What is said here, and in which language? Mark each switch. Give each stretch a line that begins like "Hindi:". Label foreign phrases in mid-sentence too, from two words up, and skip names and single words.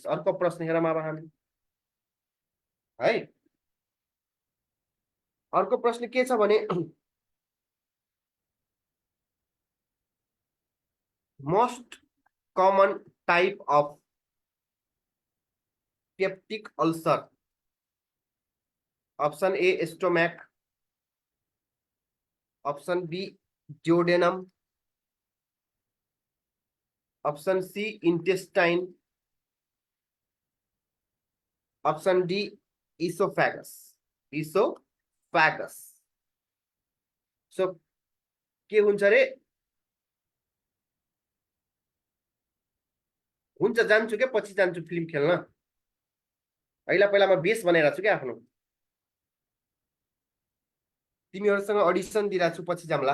Nepali: अर्को प्रश्न हेरौँ अब हामी है। अर्को प्रश्न के छ भने
English: most common type of peptic ulcer. option A stomach, option B duodenum, option C intestine, option D esophagus.
Nepali: इसोफेगस। सो के हुन्छ रे? हुन्छ, जान्छु क्या, पछि जान्छु फिल्म खेल्न। पहिला म बेस बनाइरहेको छु क्या आफ्नो। तिमीहरूसँग अडिसन दिइरहेको छु, पछि जाम्ला।